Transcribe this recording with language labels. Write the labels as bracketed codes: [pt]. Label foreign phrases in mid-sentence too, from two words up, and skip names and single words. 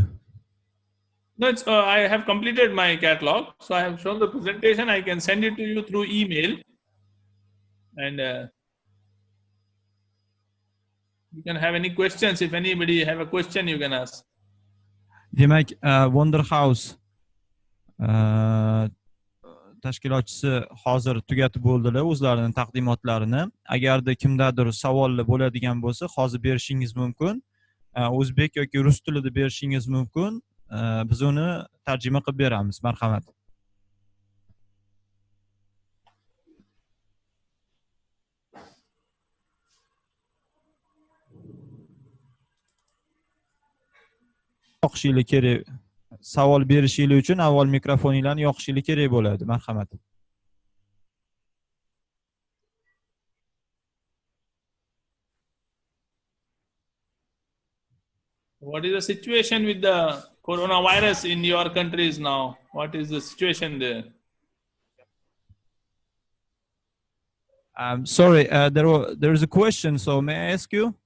[en] No, it's, I have completed my catalog. So I have shown the presentation. I can send it to you through email. And you can have any questions. If anybody have a question, you can ask. [uz] Demak, Wonder House tashkilotchisi hozir tugatib bo'ldilar o'zlarining taqdimotlarini. Agarda kimdadir savollar bo'ladigan bo'lsa, hozir berishingiz mumkin. O'zbek yoki rus tilida berishingiz mumkin. Biz uni tarjima qilib beramiz. Marhamat. Yoqishinglar kerak. Savol berishinglar uchun avval mikrofoninglarni yoqishinglar kerak bo'ladi. Marhamat. [en] What is the situation with the coronavirus in your countries now? What is the situation there? Sorry, there is a question, so may I ask you?